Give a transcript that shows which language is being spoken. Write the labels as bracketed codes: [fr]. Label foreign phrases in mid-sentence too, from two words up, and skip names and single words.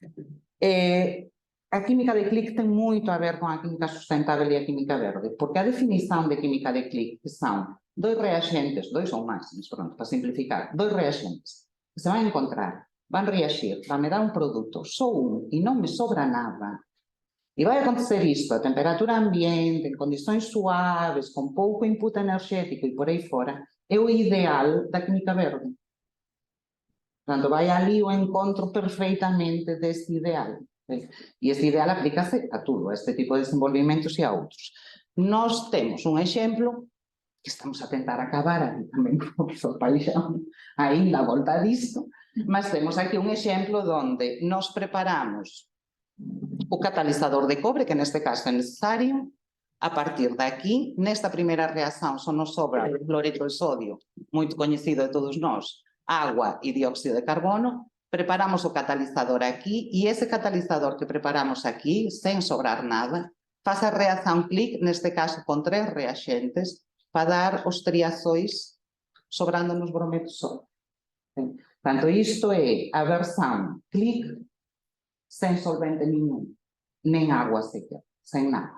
[pt] A química de clique tem muito a ver com a química sustentável e a química verde, porque a definição de química de clique, que são dois reagentes, dois ou mais, mas pronto, para simplificar, dois reagentes que se [gl] van encontrar, van reagir, van me dar un produto, só un, e non me sobra nada, [pt] e vai acontecer isto a temperatura ambiente, en condições suaves, com pouco input energético e por aí fora, é o ideal da química verde. Portanto, vai ali o encontro perfeitamente deste ideal. E este ideal aplica-se a tudo, a este tipo de desenvolvimentos e a outros. Nós temos un exemplo que estamos a tentar acabar, [gl] aquí tamén [pt] como profesor Paixão, ainda a volta disto, mas temos aquí un exemplo onde nos preparamos o catalizador de cobre, que neste caso é necesario. A partir de aquí, nesta primeira reação, só nos sobra o cloreto de sodio, muito coñecido de todos nós, agua e dióxido de carbono. Preparamos o catalizador aquí e ese catalizador que preparamos aquí, sem sobrar nada, faz a reação clic, neste caso con 3 reagentes, para dar os triazóis sobrando nos brometos só. Portanto, isto é a versão clic sem solvente nenhum, nem água sequer, sem nada.